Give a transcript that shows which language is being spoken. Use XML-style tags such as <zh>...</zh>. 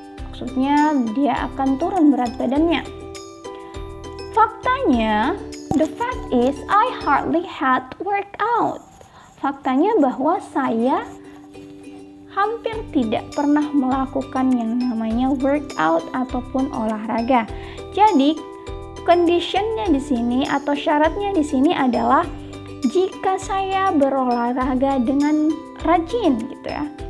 <id>Maksudnya dia akan turun berat badannya. Faktanya,</id> <en>the fact is I hardly had workout.</en> <id>Faktanya bahwa saya hampir tidak pernah melakukan yang namanya workout ataupun olahraga. Jadi, conditionnya di sini atau syaratnya di sini adalah jika saya berolahraga dengan rajin gitu ya.</id>